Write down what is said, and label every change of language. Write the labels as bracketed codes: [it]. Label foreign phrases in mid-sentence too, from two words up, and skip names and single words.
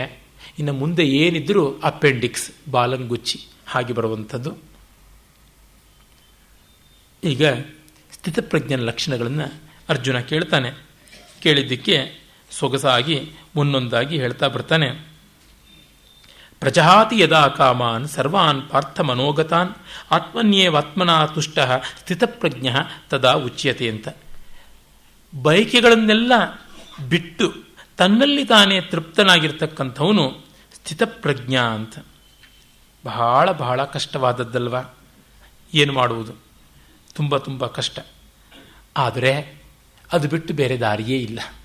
[kn] ಇನ್ನು ಮುಂದೆ ಏನಿದ್ರೂ ಅಪೆಂಡಿಕ್ಸ್, ಬಾಲಂಗುಚ್ಚಿ ಹಾಗೆ ಬರುವಂಥದ್ದು. ಈಗ ಸ್ಥಿತಪ್ರಜ್ಞನ ಲಕ್ಷಣಗಳನ್ನು ಅರ್ಜುನ ಕೇಳ್ತಾನೆ. ಕೇಳಿದ್ದಕ್ಕೆ ಸೊಗಸಾಗಿ ಒಂದೊಂದಾಗಿ ಹೇಳ್ತಾ ಬರ್ತಾನೆ. [sa] ಪ್ರಜಹಾತಿ ಯದಾ ಕಾಮಾನ್ ಸರ್ವಾನ್ ಪಾರ್ಥ ಮನೋಗತಾನ್ ಆತ್ಮನ್ಯೇವಾತ್ಮನಾ ತುಷ್ಟ ಸ್ಥಿತಪ್ರಜ್ಞ ತದಾ ಉಚ್ಯತೆ ಅಂತ. [kn] ಬಯಕೆಗಳನ್ನೆಲ್ಲ ಬಿಟ್ಟು ತನ್ನಲ್ಲಿ ತಾನೇ ತೃಪ್ತನಾಗಿರ್ತಕ್ಕಂಥವನು ಸ್ಥಿತಪ್ರಜ್ಞ ಅಂತ. ಬಹಳ ಬಹಳ ಕಷ್ಟವಾದದ್ದಲ್ವ, ಏನು ಮಾಡುವುದು, ತುಂಬ ತುಂಬ ಕಷ್ಟ. ಆದರೆ ಅದು ಬಿಟ್ಟು ಬೇರೆ ದಾರಿಯೇ ಇಲ್ಲ.